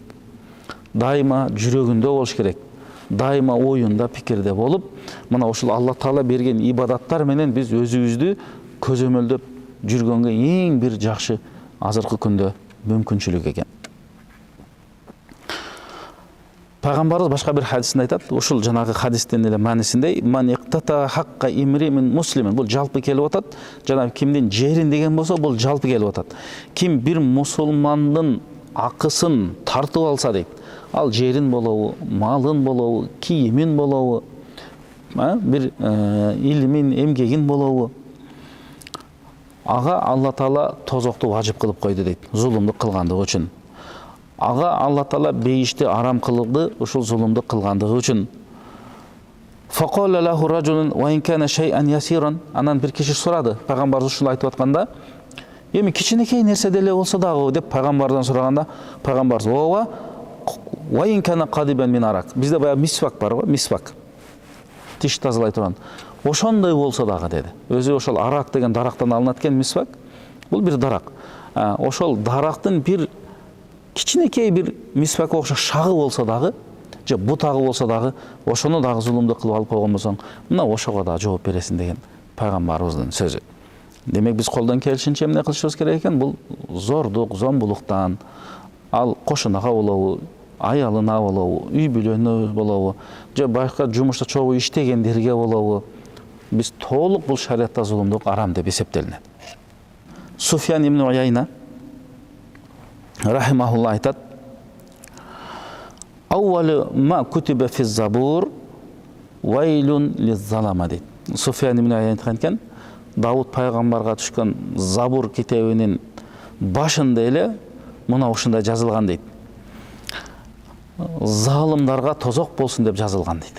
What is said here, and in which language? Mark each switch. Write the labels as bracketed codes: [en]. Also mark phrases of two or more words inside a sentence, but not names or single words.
[ky] Дайыма жүрөгүндө болуш керек. Дайыма оюнда, пикирде болуп, мына ошол Алла Таала берген ибадаттар менен биз өзүбүздү көзөмөлдөп жүргөнгө эң бир жакшы азыркы күндө мүмкүнчүлүк экен. Пайгамбарыбыз башка бир хадисинде айтат, ушул жанагы хадистин эле маанисинде, [ar] "من اقتطع حق امرئ من مسلمين", [ky] бул жалпы келип атат. Жана кимдин жерин деген болсо, бул жалпы келип атат. Ким бир мусулмандын акысын тартып алса дейт, ал жерин болобу, малын болобу, кийимин болобу, бир илимин, эмгегин болобу, ага Алла Таала тозокту важип кылып койду дейт, зулумдук кылгандыгы үчүн. Ага Алла Таала бейишти арам кылды, ушул зулумдук кылгандыгы үчүн. [ar] فقال له رجل وإن كان شيئا يسيرا. [ky] Анан бир киши сурады, пайгамбар ушул айтып атканда, эми кичинекей нерсе деле болсо дагы деп пайгамбардан сураганда, пайгамбар ооба [ar] وإن كان قضيبا من أراك. [ky] Бизде баягы мисвак бар го, мисвак. Тиш тазалай турган. Ошондой болсо дагы деди. Өзү ошол арак деген дарактан алынат экен мисвак. Бул бир дарак. Ошол дарактын бир кичинекей бир мисвакка окшош шагы болсо дагы, же бутагы болсо дагы, ошону дагы зулумдук кылып алып койгон болсоң, мына ошого да жооп бересиң деген пайгамбарыбыздын сөзү. Демек биз колдон келишинче эмне кылышыбыз керек экен? Бул зордук, зомбулуктан, ал кошунага болобу, аялына болобу, үй бүлөнө болобу, же башка жумушта чогуу иштегендерге болобу, биз толук бул шариатта зулумдук арам деп эсептелинет. [ar] Суфьян ибн Уяйна рахимахулла айтат: "أول ما كتب في الزبور ويل للظلمة" дейт. [ky] Суфьян ибн Уяйна айткан экен, Давуд пайгамбарга түшкөн Забур китебинин башында эле мына ушундай жазылган дейт. Залымдарга тозок болсун деп жазылган дейт.